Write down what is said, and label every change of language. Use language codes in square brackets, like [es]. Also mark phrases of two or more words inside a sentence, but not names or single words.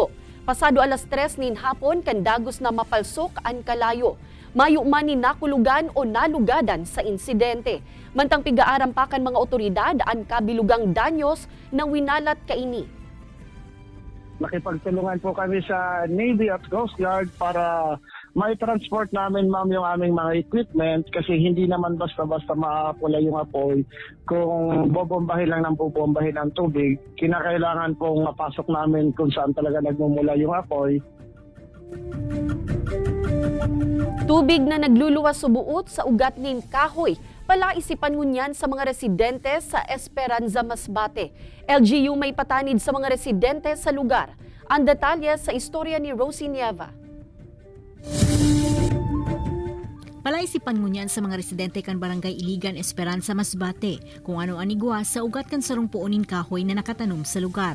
[bik] Pasado alas 3 nin hapon kan dagos na mapalsok ang kalayo. Mayo man ni nakulugan o nalugadan sa insidente. Mantang pigaaram pa kan mga otoridad ang kabilugang danyos na winalat kaini. [tl] Nakipagtulungan po kami sa Navy at Coast Guard para may transport namin, ma'am, yung aming mga equipment kasi hindi naman basta-basta maapula yung apoy. Kung bobombahin lang ng bobombahin ang tubig, kinakailangan pong mapasok namin kung saan talaga nagmumula yung apoy. [bik] Tubig na nagluluwas subuot sa ugat nin kahoy. Palaisipan ngunyan sa mga residente sa Esperanza Masbate. LGU may patanid sa mga residente sa lugar. Ang detalye sa istorya ni Rosie Nieva. Palaisipan ngunyan sa mga residente kan Barangay Iligan, Esperanza Masbate kung ano anigwa sa ugat kan sarong puunin kahoy na nakatanom sa lugar.